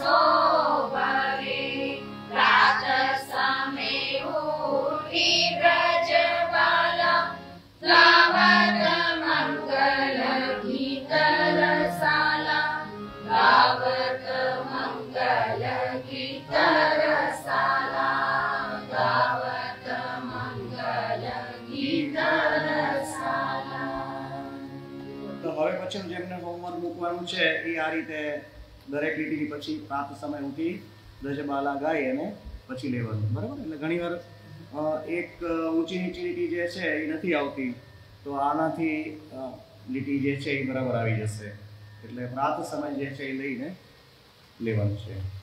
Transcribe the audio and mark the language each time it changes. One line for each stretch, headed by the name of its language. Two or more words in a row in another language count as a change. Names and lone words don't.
Hindi: भरे प्रात समय उठी ब्रजबाला गावत मंगल गीत रसाला गावत मंगल गीत रसाला गावत मंगल गीत रसाला
Gujarati: તો હવે પછીનું જેમને હોમવર્ક મૂકવાનું છે એ આ રીતે દરેક લીટીની પછી
Hindi: प्रात समय उठी ब्रजबाला
Gujarati: ગાય અને પછી લેવાનું બરાબર એટલે ઘણીવાર એક ઊંચી નીચી લીટી જે છે એ નથી આવતી તો આનાથી લીટી જે છે એ બરાબર આવી જશે એટલે
Hindi: प्रात समय
Gujarati: જે છે એ લઈને લેવાનું છે